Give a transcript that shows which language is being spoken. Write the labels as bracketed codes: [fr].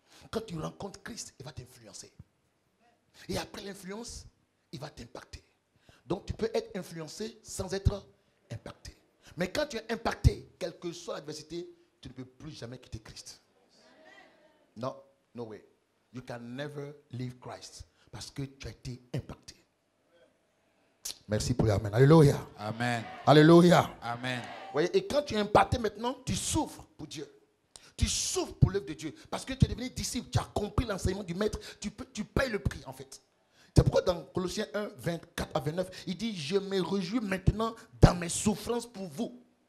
[fr] Quand tu rencontres Christ, il va t'influencer. Et après l'influence, il va t'impacter. Donc, tu peux être influencé sans être impacté. Mais quand tu es impacté, quelle que soit l'adversité, tu ne peux plus jamais quitter Christ. Non, [en] no way. You can never leave Christ. [fr] Parce que tu as été impacté. Merci pour l'amen. Alléluia. Amen. Alléluia. Amen. Voyez, et quand tu es impacté maintenant, tu souffres pour Dieu. Tu souffres pour l'œuvre de Dieu. Parce que tu es devenu disciple. Tu as compris l'enseignement du maître. Tu payes le prix en fait. C'est pourquoi dans Colossiens 1, 24 à 29, il dit, je me réjouis maintenant dans mes souffrances pour vous.